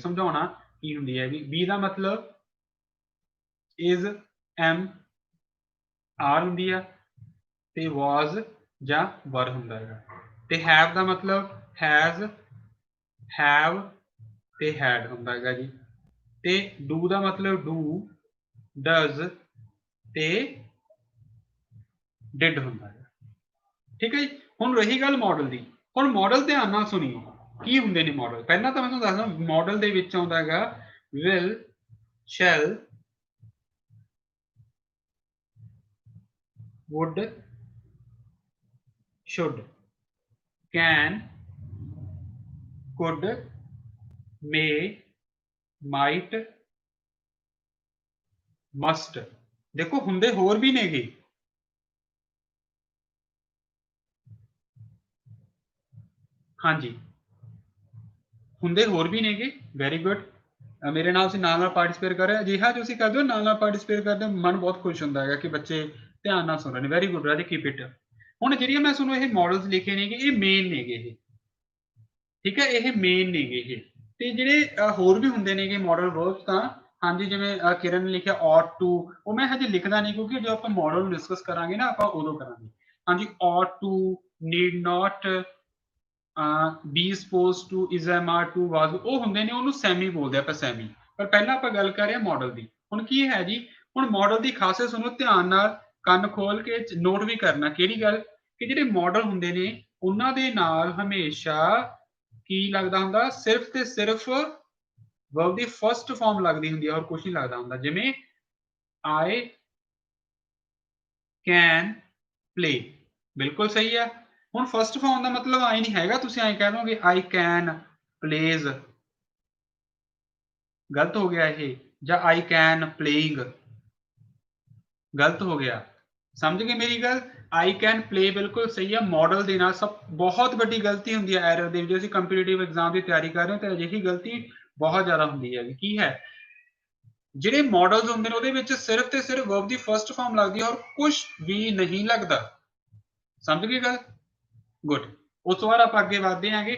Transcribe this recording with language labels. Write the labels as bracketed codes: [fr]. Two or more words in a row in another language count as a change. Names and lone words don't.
[pa] ਸਮਝਾਉਣਾ ਕੀ ਹੁੰਦੀ ਹੈਗੀ, ਬੀ ਦਾ ਮਤਲਬ [en] is, am, are [pa] ਹੁੰਦੀ ਆ, ਤੇ ਵਾਜ਼ ਜਾਂ ਵਰ ਹੁੰਦਾ ਹੈਗਾ, ਤੇ ਹੈਵ ਦਾ ਮਤਲਬ [en] has, have [pa] ਤੇ ਹੈਡ ਹੁੰਦਾ ਹੈਗਾ ਜੀ, ਤੇ ਡੂ ਦਾ ਮਤਲਬ [en] do, does [pa] ਤੇ ਡਿਡ ਹੁੰਦਾ ਹੈ। ਠੀਕ ਹੈ ਜੀ। ਹੁਣ ਰਹੀ ਗੱਲ ਮਾਡਲ ਦੀ, ਹੁਣ ਮਾਡਲ ਧਿਆਨ ਨਾਲ ਸੁਣੀਓ ਕੀ ਹੁੰਦੇ ਨੇ ਮਾਡਲ। ਪਹਿਲਾਂ ਤਾਂ ਮੈਂ ਤੁਹਾਨੂੰ ਦੱਸਦਾ, ਮਾਡਲ ਦੇ ਵਿੱਚ ਆਉਂਦਾ ਹੈਗਾ [en] will, shall, would, should, can, could, may, might, must। [pa] ਦੇਖੋ ਹੁੰਦੇ ਹੋਰ ਵੀ ਨੇਗੇ, ਹਾਂਜੀ ਹੁੰਦੇ ਹੋਰ ਵੀ ਨੇਗੇ। [en] very good, [pa] ਮੇਰੇ ਨਾਲ ਤੁਸੀਂ ਨਾਲ ਪਾਰਟੀਸਪੇਟ ਕਰ ਰਹੇ ਹੋ। ਅਜਿਹਾ ਤੁਸੀਂ ਕਰਦੇ ਹੋ, ਨਾਲ ਪਾਰਟੀਸਪੇਟ ਕਰਦੇ ਹੋ, ਮਨ ਬਹੁਤ ਖੁਸ਼ ਹੁੰਦਾ ਹੈਗਾ ਕਿ ਬੱਚੇ ਧਿਆਨ ਨਾਲ ਸੁਣ ਰਹੇ ਨੇ। [en] very good [pa] ਰਾਜੇ, [en] keep it. [pa] ਹੁਣ ਜਿਹੜੀਆਂ ਮੈਂ ਤੁਹਾਨੂੰ ਇਹ ਮਾਡਲਸ ਲਿਖੇ ਨੇਗੇ, ਇਹ ਮੇਨ ਨੇਗੇ ਇਹ, ਠੀਕ ਹੈ, ਇਹ ਮੇਨ ਨੇਗੇ ਇਹ। ਤੇ ਜਿਹੜੇ ਹੋਰ ਵੀ ਹੁੰਦੇ ਨੇਗੇ [en] modal verbs [pa] ਤਾਂ, ਹਾਂਜੀ, ਜਿਵੇਂ ਕਿਰਨ ਨੇ ਲਿਖਿਆ [en] ought to, [pa] ਉਹ ਮੈਂ ਹਜੇ ਲਿਖਦਾ ਨਹੀਂ ਕਿਉਂਕਿ ਜਦੋਂ ਆਪਾਂ ਮਾਡਲ ਨੂੰ ਡਿਸਕਸ ਕਰਾਂਗੇ ਨਾ ਆਪਾਂ ਉਦੋਂ ਕਰਾਂਗੇ। ਹਾਂਜੀ, [en] ought to, need not, be supposed to, is, am, are, to, was, [pa] ਉਹ ਹੁੰਦੇ ਨੇ, ਉਹਨੂੰ ਸੈਮੀ ਬੋਲਦੇ ਆਪਾਂ, ਸੈਮੀ। ਪਰ ਪਹਿਲਾਂ ਆਪਾਂ ਗੱਲ ਕਰ ਰਹੇ ਹਾਂ ਮਾਡਲ ਦੀ। ਹੁਣ ਕੀ ਹੈ ਜੀ, ਹੁਣ ਮਾਡਲ ਦੀ ਖਾਸੀਅਤ ਸੁਣੋ ਧਿਆਨ ਨਾਲ, ਕੰਨ ਖੋਲ ਕੇ ਨੋਟ ਵੀ ਕਰਨਾ। ਕਿਹੜੀ ਗੱਲ, ਕਿ ਜਿਹੜੇ ਮਾਡਲ ਹੁੰਦੇ ਨੇ ਉਹਨਾਂ ਦੇ ਨਾਲ ਹਮੇਸ਼ਾ ਕੀ ਲੱਗਦਾ ਹੁੰਦਾ, ਸਿਰਫ ਤੇ ਸਿਰਫ ਵਰਬ ਦੀ [en] first form [pa] ਲੱਗਦੀ ਹੁੰਦੀ ਹੈ, ਔਰ ਕੁਝ ਨਹੀਂ ਲੱਗਦਾ ਹੁੰਦਾ। ਜਿਵੇਂ [en] I can play, [pa] ਬਿਲਕੁਲ ਸਹੀ ਹੈ। ਹੁਣ [en] first form [pa] ਦਾ ਮਤਲਬ ਆਈ ਨਹੀਂ ਹੈਗਾ ਤੁਸੀਂ ਐਂ ਕਹਿ ਦੋਗੇ [en] I can plays, [pa] ਗਲਤ ਹੋ ਗਿਆ ਇਹ, ਜਾਂ [en] I can playing, [pa] ਗਲਤ ਹੋ ਗਿਆ। ਸਮਝ ਗਏ ਮੇਰੀ ਗੱਲ? [en] I can play [pa] ਬਿਲਕੁਲ ਸਹੀ ਹੈ। ਮਾਡਲ ਦੇ ਨਾਲ ਸਭ ਬਹੁਤ ਵੱਡੀ ਗਲਤੀ ਹੁੰਦੀ ਹੈ ਐਰਰ ਦੇ ਵਿੱਚ। ਅਸੀਂ [en] competitive exam [pa] ਦੀ ਤਿਆਰੀ ਕਰ ਰਹੇ ਹਾਂ ਤਾਂ ਅਜਿਹੀ ਗਲਤੀ ਬਹੁਤ ਜ਼ਿਆਦਾ ਹੁੰਦੀ ਹੈ। ਕੀ ਹੈ, ਜਿਹੜੇ ਮਾਡਲਸ ਹੁੰਦੇ ਨੇ ਉਹਦੇ ਵਿੱਚ ਸਿਰਫ ਤੇ ਸਿਰਫ ਵਰਬ ਦੀ [en] first form [pa] ਲੱਗਦੀ ਹੈ ਔਰ ਕੁਝ ਵੀ ਨਹੀਂ ਲੱਗਦਾ। ਸਮਝ ਗਏ ਗੱਲ? ਗੁੱਡ। ਉਸ ਤੋਂ ਬਾਅਦ ਆਪਾਂ ਅੱਗੇ ਵਧਦੇ ਆਂਗੇ।